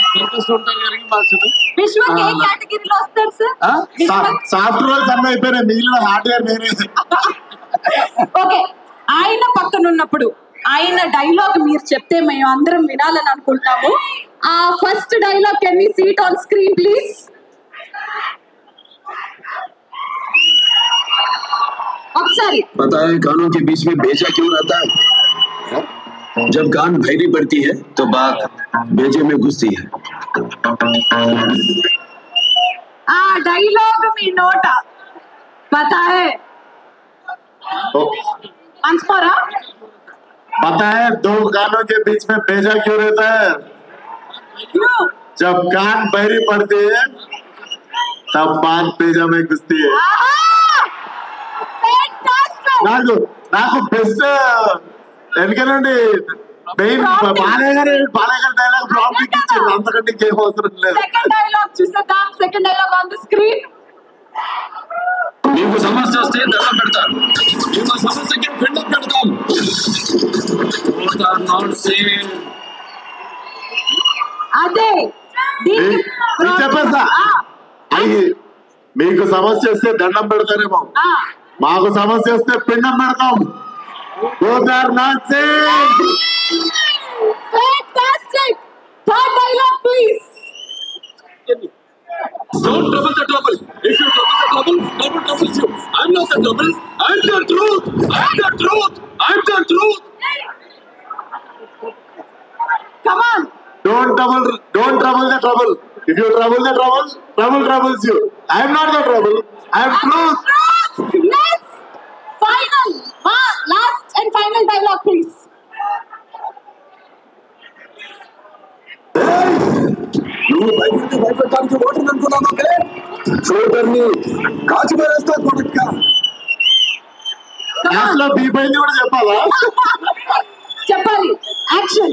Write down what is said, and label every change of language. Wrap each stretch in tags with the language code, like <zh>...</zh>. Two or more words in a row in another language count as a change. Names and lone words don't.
<te>సంతోషం ఉంటారు కానీ మాస్టర్ విశ్వక్ ఏ కేటగిరీలో వస్తారు సార్ సాఫ్ట్వేర్ అన్న అయిపోయినా మిగిలిన హార్డ్వేర్ నేనే ఓకే ఆయన పక్కన ఉన్నప్పుడు ఆయన డైలాగ్ మీరు చెప్తే మేము అందరం వినాలని అనుకుంటాము ఆ</te> <en>first dialogue can we see it on screen please</en> <te>ఒకసారి</te> <hi>पता है कानों के बीच में बेजा क्यों रहता है? जब कान भैरी पड़ती है तो बात बेजे में घुसती है।</hi> <te>ఆ డైలాగ్ మీ నోట</te> <hi>पता है</hi> <te>ఆన్సరా</te> <hi>पता है दो कानों के बीच में बेजा क्यों रहता है? क्यों? जब कान बहरी पड़ती है तब बात बेजा में घुसती है।</hi> <te>నాకు నాకు బెస్ట్ వెనక నుండి మెయిన్ బాలయ్య గారి డైలాగ్ ప్రాంప్ట్ ఇచ్చారు అంతకంటే ఇంకేం అవసరం లేదు</te> <en>second dialogue చూసేద్దాం second dialogue on the screen</en> <te>మీకు సమస్య వస్తే దండం పెడతారు మీకు సమస్యకి పిండం పెడతాం అదే చెప్పేస్తా మీకు సమస్య వస్తే దండం పెడతారేమో మాకు సమస్య వస్తే పిండం పెడతాం</te> <en>fantastic third dialogue please Don't trouble the trouble. If you trouble the trouble, trouble troubles you. I'm not the trouble. I'm the truth. I'm the truth. I'm the truth. Come on. Don't trouble the trouble. If you trouble the trouble, trouble troubles you. I'm not the trouble. I'm truth. Yes. Final. Last and final dialogue, please.</en> <te>నువ్వు భయపెట్టడానికి ఓటర్ అనుకున్నాను షోల్డర్ని కాచి పారేస్తా కొడుక్క క్లాస్లో బీపైంది కూడా చెప్పాలా చెప్పాలి యాక్షన్</te>